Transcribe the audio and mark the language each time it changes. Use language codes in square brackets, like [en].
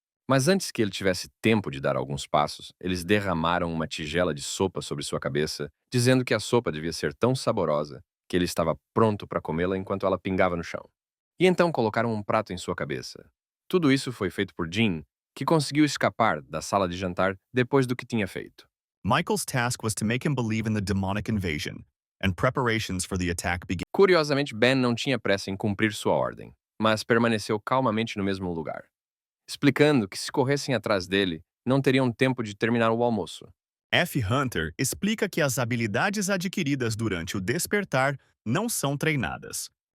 [pt] Mas antes que ele tivesse tempo de dar alguns passos, eles derramaram uma tigela de sopa sobre sua cabeça, dizendo que a sopa devia ser tão saborosa que ele estava pronto para comê-la enquanto ela pingava no chão. E então colocaram um prato em sua cabeça. Tudo isso foi feito por Jean, que conseguiu escapar da sala de jantar depois do que tinha feito. [en] Michael's task was to make him believe in the demonic invasion, and preparations for the attack began. [pt] Curiosamente, Ben não tinha pressa em cumprir sua ordem, mas permaneceu calmamente no mesmo lugar, explicando que se corressem atrás dele, não teriam tempo de terminar o almoço. F. Hunter explica que as habilidades adquiridas durante o despertar não são treinadas.